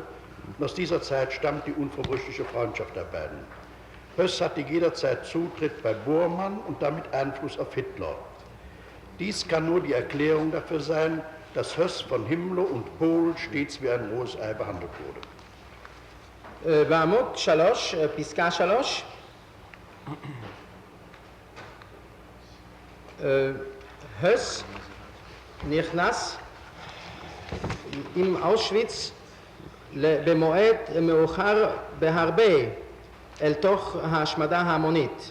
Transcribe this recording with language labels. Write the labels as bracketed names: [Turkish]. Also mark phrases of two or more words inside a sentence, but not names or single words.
[German] Und aus dieser Zeit stammt die unverbrüchliche Freundschaft der beiden. Höss hatte jederzeit Zutritt bei Bormann und damit Einfluss auf Hitler. Dies kann nur die Erklärung dafür sein, dass Höss von Himmler und Kohl stets wie ein rohes Ei behandelt wurde. [Hebrew] בעמוד 3, פסקה 3, הס נכנס עם אושוויץ במועד מאוחר בהרבה אל תוך ההשמדה ההמונית.